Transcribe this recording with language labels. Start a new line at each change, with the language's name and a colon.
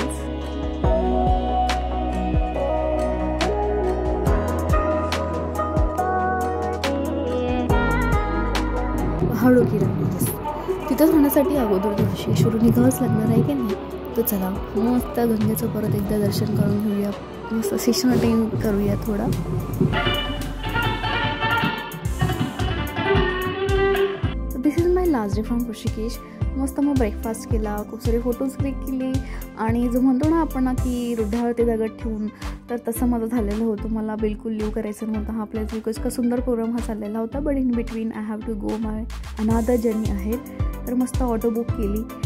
Marathi: पहाडो की राणी तिथं जाण्यासाठी अगोदर दिवशी सुरू निघावंच लागणार आहे की नाही. तर चला मस्त गंगेचं परत एकदा दर्शन करून घेऊया, मस्त सेशन अटेंड करूया थोडा.
English: This is my last day from Rishikesh.
Marathi: मस्त मग ब्रेकफास्ट केला, खूप सारे फोटोज क्लिक केले आणि जो म्हणतो ना आपण की रुद्धाळ ते दगड ठेवून, तर तसं माझं झालेलं होतं. मला बिलकुल लिव्ह करायचं नव्हतं हा प्लेस बिकॉज का सुंदर प्रोग्राम हा चाललेला होता.
English: But in between I have to go my another journey आहे.
Marathi: तर मस्त ऑटो बुक केली.